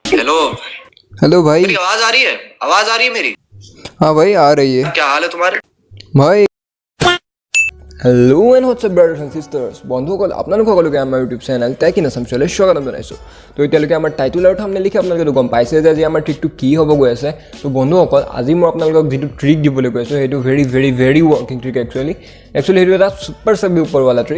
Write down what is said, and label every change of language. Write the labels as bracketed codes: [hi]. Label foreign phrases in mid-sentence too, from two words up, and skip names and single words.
[hi] हेलो। हेलो भाई। मेरी आवाज आ रही है? आवाज आ रही है मेरी? हाँ भाई आ रही है। क्या हाल है तुम्हारे? [as] ভাই [en] hello and WhatsApp brothers and sisters [as] বন্ধুসকল আপোনালোক সকলোকে আমাৰ ইউটিউব চেনেল টেক ইন আছামলৈ স্বাগতম জনাইছোঁ। তো এতিয়ালৈকে আমাৰ টাইটেল আৰু থাম্বনেইল লিখি আপোনালোকে গম পাইছে যে আজি আমাৰ ট্ৰিকটো কি হ'ব গৈ আছে। তো বন্ধুসকল আজি মই আপোনালোকক যিটো ট্ৰিক দিবলৈ গৈ আছোঁ সেইটো [en] very working trick actually [as] সেইটো এটা ছুপাৰ চাবি ওপৰৱালা ট্ৰিক।